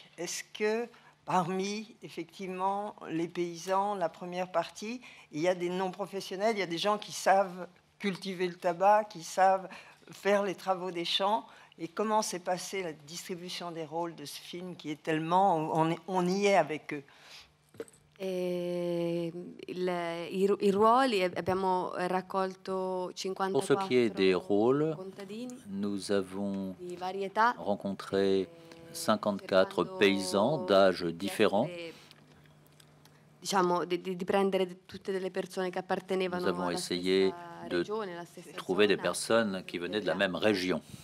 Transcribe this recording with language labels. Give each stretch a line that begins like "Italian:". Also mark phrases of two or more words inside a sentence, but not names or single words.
French: Est-ce que parmi, effectivement, les paysans, la première partie, il y a des non-professionnels, il y a des gens qui savent cultiver le tabac, qui savent faire les travaux des champs. Et comment s'est passée la distribution des rôles de ce film qui est tellement... On y est avec eux.
Italian: I ruoli abbiamo raccolto 54
French: Pour ce qui est des rôles, nous avons rencontré 54 paysans d'âges différents. Nous avons essayé de trouver des personnes qui venaient de la même région.